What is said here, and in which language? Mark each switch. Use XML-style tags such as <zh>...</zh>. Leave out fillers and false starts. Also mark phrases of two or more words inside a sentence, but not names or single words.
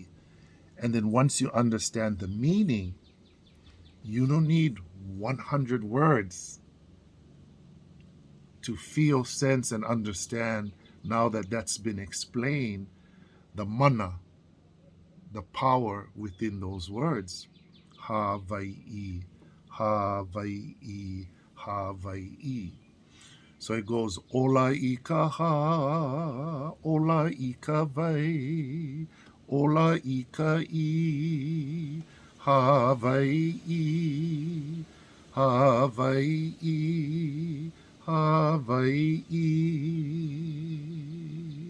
<en>And then once you understand the meaning, you don't need 100 words to feel, sense, and understand, now that that's been explained, the mana, the power within those words. Hawaii, Hawaii, Hawaii. So it goes,</en> <haw>Ola ika ha, Ola ika vai, Ola ika I, Hawaii, Hawaii, Hawaii.</haw>